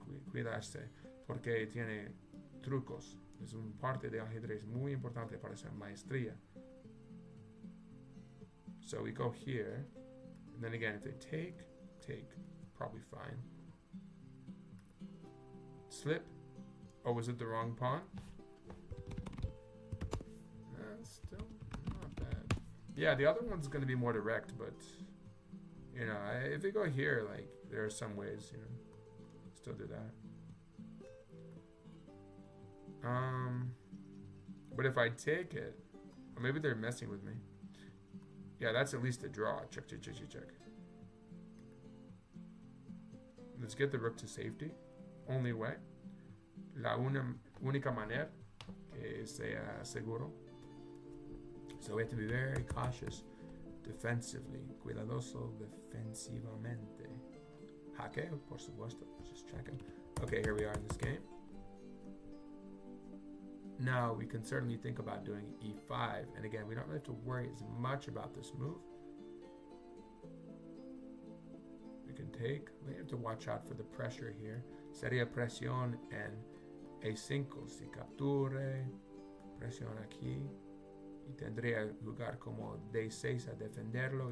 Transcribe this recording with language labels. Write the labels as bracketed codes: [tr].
[es] Cuidarse. Porque tiene trucos. Es un parte de ajedrez muy importante para hacer maestría. [en] So we go here. And then again, if they take, probably fine. Slip. Oh, was it the wrong pawn? Still not bad. Yeah, the other one's going to be more direct, but, you know, if we go here, like, there are some ways, you know, still do that. But if I take it, or maybe they're messing with me. Yeah, that's at least a draw. Check. Let's get the rook to safety. Only way. [es] La única manera que sea seguro. [en] So we have to be very cautious defensively. [es] Cuidadoso defensivamente. Jaque, por supuesto. [en] Just checking. Okay, here we are in this game. Now, we can certainly think about doing e5. And again, we don't really have to worry as much about this move. We can take. We have to watch out for the pressure here. [es] Sería presión en e5. Si capture, presión aquí. Y tendría lugar como d6 a defenderlo.